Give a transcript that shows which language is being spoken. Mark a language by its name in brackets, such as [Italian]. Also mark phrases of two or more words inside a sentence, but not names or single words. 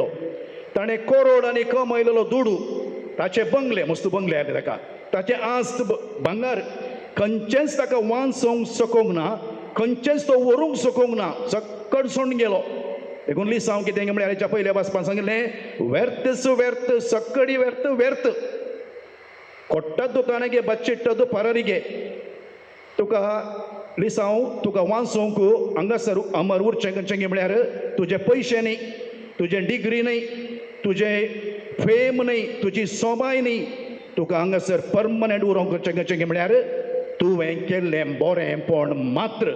[Konkani] ताणें करोडांनी कमयलेलो दुडू, ताचे बंगले, मस्त बंगले आयले ताका, ताचे आस्त भांगार खंयचेंच ताका वांचोवंक सोकोंक ना, खंयचेंच तो व्हरूंक सोकोंक ना, सक्कड सोडून गेलो. देखून लिसा हांव कितें म्हळ्यार हेच्या पयल्या वाचपाक सांगिल्लें, व्यर्थच व्यर्थ, सक्कडी व्यर्थ व्यर्थ. [Kannada] ಕೊಟ್ಟದ್ದು ತನಗೆ ಬಚ್ಚಿಟ್ಟದ್ದು ಪರರಿಗೆ. [Konkani] तुका लिसांव तुका वाचोवंक हांगासर अमर उरचें खंयचें म्हळ्यार तुजे पयशे न्ही, तुजे डिग्री न्ही, तुजे फेम न्ही, तुजी सोबाय न्ही, तुका हांगासर परमनंट उरोवंक खंयचें म्हळ्यार तुवें केल्लें बरेंपण मात्र.